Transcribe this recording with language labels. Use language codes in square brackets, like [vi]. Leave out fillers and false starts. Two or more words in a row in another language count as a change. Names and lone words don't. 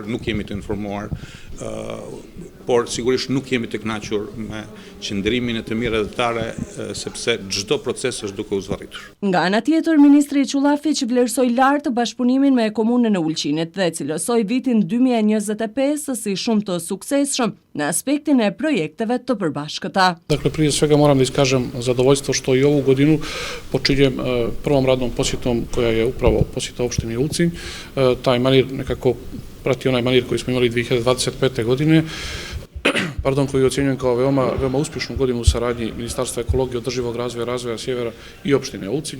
[sq] Nuk jemi të informuar, por sigurisht nuk jemi të kënaqur me qëndrimin e të mira detare, sepse çdo proces është duke u zvarritur. Nga ana tjetër, ministri Qullafiq vlerësoi lart bashkëpunimin me komunën e Ulqinit dhe cilësoi vitin 2025 si shumë të suksesshëm në aspektin e projekteve të përbashkëta. [sr] Dakle, prije svega moram da iskažem zadovoljstvo što i ovu godinu počinjem prvom radnom posjetom koja je upravo posjeta opštini Ulcinj. Taj manir nekako prati onaj manir koji smo imali 2025. godine, koji ocjenjujem kao veoma uspješnu godinu u saradnji Ministarstva ekologije, održivog razvoja, razvoja sjevera i opštine Ulcinj.